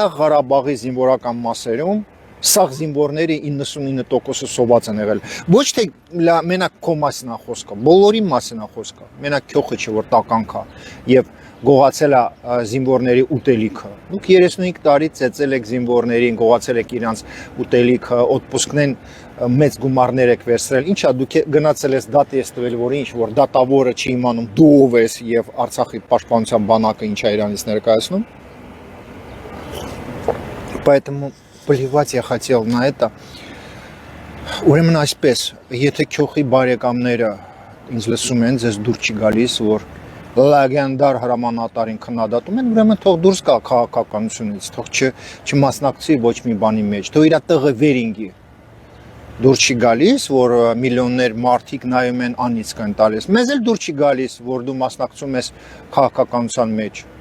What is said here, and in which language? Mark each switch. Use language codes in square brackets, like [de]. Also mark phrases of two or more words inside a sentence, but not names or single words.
[hy] Ղարաբաղի զինվորական մասերում, սա զինվորների 99%-ը սոված են եղել, ոչ թե մենակ քո մասին է խոսքը, բոլորի մասին է խոսքը, մենակ քյոխը չէ, որ տականք է եւ գողացել է զինվորների ուտելիքը։ Դուք 35 տարի ծեծել եք զինվորներին, գողացել եք իրանց ուտելիքը, օդպուսկներն մեծ գումարներ եք վերցրել։ Ինչա դուք գնացել ես դատի ես տվել, որ ինչ, որ դատավորը չի իմանում դու ով ես եւ Արցախի պաշտպանության բանակը ինչա իրանից ներկայացնում։ [ru] Поэтому плевать я хотел на это։ [hy] Ուրեմն այսպես, եթե քյոխի բարեկամները ինձ լսում են, ձեզ դուր չի գալիս, որ լեգենդար հրամանատարին քննադատում են, ուրեմն թող դուրս գա քաղաքականությունից, թող չմասնակցի ոչ մի բանի մեջ, թող իր տղը վերինգի։ Դուր չի գալիս, որ միլիոններ մարդիկ նայում են անիծք են տալիս։ Մեզ էլ դուր չի գալիս, որ դու մասնակցում ես քաղաքականության մեջ։